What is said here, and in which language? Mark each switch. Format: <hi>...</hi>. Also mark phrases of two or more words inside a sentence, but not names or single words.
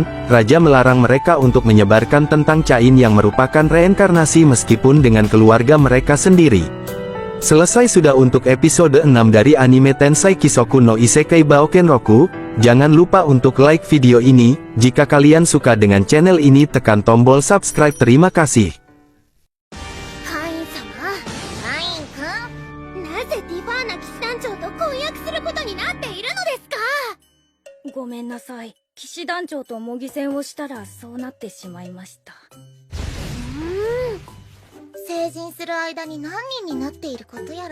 <id>Raja melarang mereka untuk menyebarkan tentang Cain yang merupakan reinkarnasi meskipun dengan keluarga mereka sendiri. Selesai sudah untuk episode 6 dari anime Tensai Kisoku no Isekai Baokenroku. Jangan lupa untuk like video ini. Jika kalian suka dengan channel ini, tekan tombol subscribe. Terima kasih.</id> <ja>カイン様、カイン君、なぜティファーナ騎士団長と婚約することになっているのですか？ごめんなさい。騎士団長と模擬戦をしたらそうなってしまいました。成人する間に何人になっていることやら。</ja>